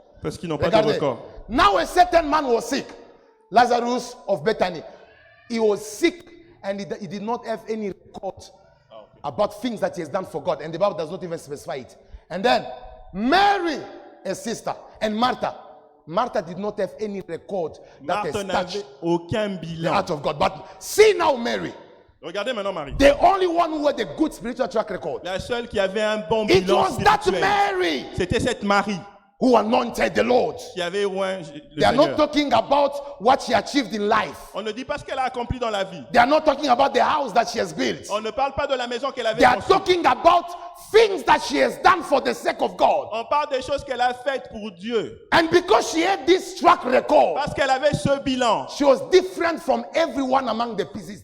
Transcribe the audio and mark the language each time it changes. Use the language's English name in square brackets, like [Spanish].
[French] Parce qu'ils n'ont pas de Regardez. [English] record. Now a certain man was sick. Lazarus of Bethany. He was sick and he did not have any record about things that he has done for God. And the Bible does not even specify it. And then Mary, a sister, and Martha. Martha did not have any record that [French] Marthe [English] has [French] n'avait [English] touched [French] aucun [English] the [French] bilan. [English] heart of God. But see now Mary, [French] Regardez maintenant Marie. [English] the only one who had a good spiritual track record. [French] La seule qui avait un bon [English] It [French] bilan [English] was that [French] spirituel. [English] Mary [French] C'était cette Marie [English] who anointed the Lord. [French] qui avait oint le [English] They are not [French] Seigneur. [English] talking about what she achieved in life. [French] On ne dit pas ce qu'elle a accompli dans la vie. [English] They are not talking about the house that she has built. [French] On ne parle pas de la maison qu'elle avait [English] They are [French] construite. [English] talking about things that she has done for the sake of God. [French] On parle des choses qu'elle a faites pour Dieu. [English] And because she had this track record, [French] Parce qu'elle avait ce bilan. [English] she was different from everyone among the pieces.